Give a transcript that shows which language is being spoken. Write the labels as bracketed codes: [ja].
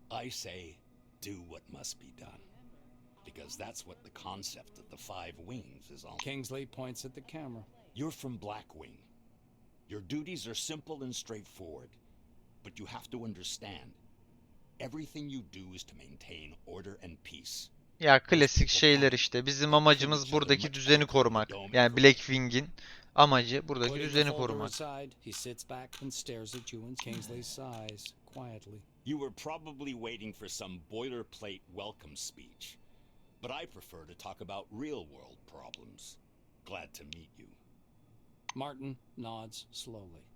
[en] I say, do what must be done. Because that's what the concept of the 5 wings is all. Kingsley points at the camera. You're from Blackwing. Your duties are simple and straightforward. But you have to understand, everything you do is to maintain order and peace. [tr] Ya klasik şeyler işte. Bizim amacımız buradaki düzeni korumak. Yani Blackwing'in amacı buradaki [en] Putting the [tr] düzeni [en] folder [tr] korumak. [en] aside, he sits back and stares at you, and Kingsley sighs quietly. You were probably waiting for some boilerplate welcome speech. But I prefer to talk about real-world problems. Glad to meet you. Martin nods slowly.